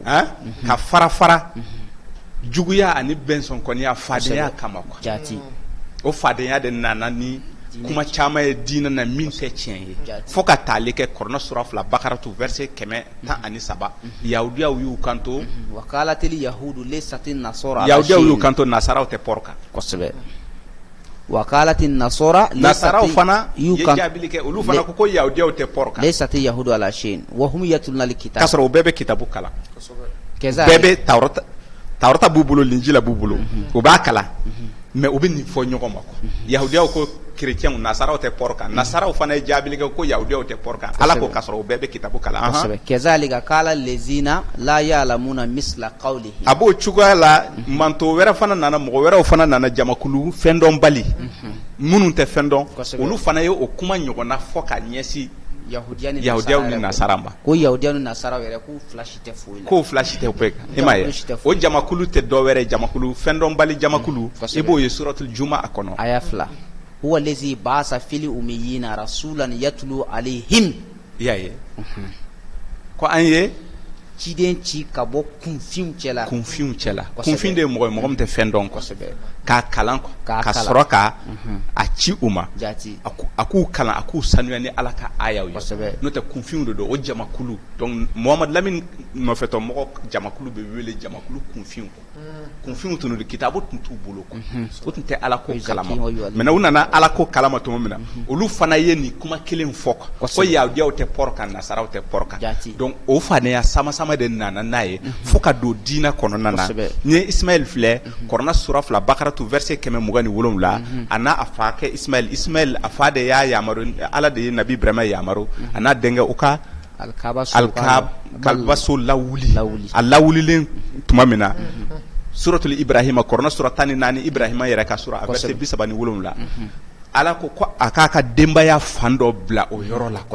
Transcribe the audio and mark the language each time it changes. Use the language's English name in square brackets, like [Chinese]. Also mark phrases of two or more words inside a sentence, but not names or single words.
[Bambara] ka fara juguya ani bɛnsɔnkɔniya fadenya kama quoi jati o fadenya de nana ni kuma caman ye diinɛ na min tɛ tiɲɛ ye fo ka taali kɛ Kɔrɔnɛ sura 2 Bakaratu verset 113 yahudiyaw y'u kanto [Arabic] وقالت اليهود ليست النصارى [Bambara] yahudiyaw y'u kanto nasaraw tɛ pɔrɔ kan [Arabic] kosɛbɛ وقالت [Bambara] nasaraw fana ye jaabili kɛ olu fana ko yahudiyaw tɛ pɔrɔ kan [Arabic] ليست اليهود على شيء وهم يتلون الكتاب [Bambara] kasɔrɔ o bɛɛ bɛ kitabu kalan bɛɛ bɛ Tawrata b'u bolo Linjila b'u bolo o b'a kalan mais u bɛ nin fɔ ɲɔgɔn ma quoi yahudiyaw ko chrétiens nasaraw tɛ pɔrɔ kan nasaraw fana ye jaabili kɛ ko yahudiyaw tɛ pɔrɔ kan Ala ko kasɔrɔ o bɛɛ bɛ kitabu kalan [Arabic] كذلك قال الذين لا يعلمون مثل قوله [Bambara] a b'o cogoya la manto wɛrɛ fana nana mɔgɔ wɛrɛw fana nana jamakulu fɛn dɔn bali minnu tɛ fɛn dɔn Kosɛbɛ. olu fana ye o kuma ɲɔgɔnna fɔ ka ɲɛsin yahudiya ni yahudiyaw ni nasara ma ko yahudiya ni nasara yɛrɛ k'u fila si tɛ foyi la k'o fila si tɛ bɛɛ kan i m'a ye Jamakulu si tɛ o foyi. jamakulu tɛ dɔwɛrɛ jamakulu fɛn dɔnbali jamakulu Kosɛbɛ. i b'o ye [Arabic] سورة الجمعة [Bambara] a kɔnɔ [Arabic] آية 2 هو الذي بعث في الأميين رسولا يتلو عليهم [Bambara] i y'a ye ko an ye ciden ci ka bɔ kunfinw cɛla kunfinw cɛla Kosɛbɛ. kunfin de ye mɔgɔ ye mɔgɔ min tɛ fɛn dɔn kosɛbɛ k'a kalan K'a ka kalan. sɔrɔ ka a ci u ma jati a k'u kalan a k'u sanuya ni ala ka ayaw ye Kosɛbɛ. n'o tɛ kunfinw de don o jamakulu donc Muhamadu Lamini nɔfɛtɔ mɔgɔ jamakulu bɛ wele jamakulu kunfinw kunfinw tun don kitabu tun t'u bolo quoi o tun tɛ ala ko Exactly, kalama [English] how you are [Bambara] maintenant u nana ala ko kalama tuma min na olu fana ye nin kuma kelen fɔ quoi ko Kosɛbɛ. yahudiyaw tɛ pɔrɔ kan nasaraw tɛ pɔrɔ kan Jati. donc o fanaya sama sama de nana n'a ye fo ka don diinɛ kɔnɔna na Kosɛbɛ. ni ye Ismaël filɛ kɔrɔna sura 2 bakaratu verset 127 a n'a a fa kɛ Ismaël a fa de y'a yamaru ala de ye nabi Ibrahima yamaru a n'a denkɛ u ka alkabaso lawuli a lawulilen tuma min na suratul Ibrahima kɔrɔna sura 14 Ibrahima yɛrɛ ka sura a verset 37 ala ko a k'a ka denbaya fan dɔ bila o yɔrɔ la